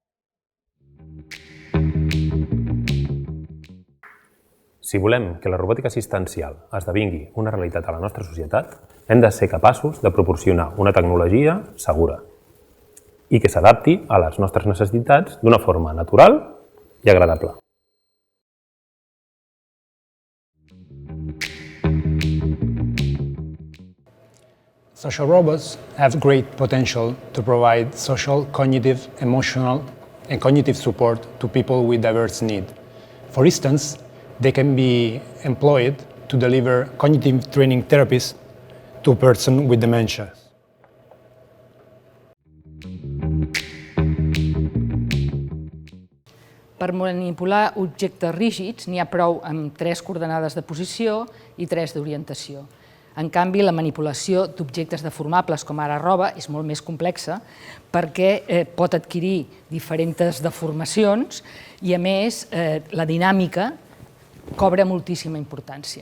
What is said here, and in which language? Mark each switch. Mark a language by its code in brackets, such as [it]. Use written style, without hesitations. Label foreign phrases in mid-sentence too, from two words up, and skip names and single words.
[ca] Si volem que la robòtica assistencial esdevingui una realitat a la nostra societat, hem de ser capaços de proporcionar una tecnologia segura i que s'adapti a les nostres necessitats d'una forma natural i agradable. [en] Social robots have great potential to provide social, cognitive, emotional, and cognitive support to people with diverse needs. For instance, they can be employed to deliver cognitive training therapies to persons with dementia. [ca] Per manipular objectes rígids n'hi ha prou amb 3 coordenades de posició i 3 d'orientació. En canvi, la manipulació d'objectes deformables, com ara roba, és molt més complexa perquè pot adquirir diferents deformacions i, a més, la dinàmica cobra moltíssima importància.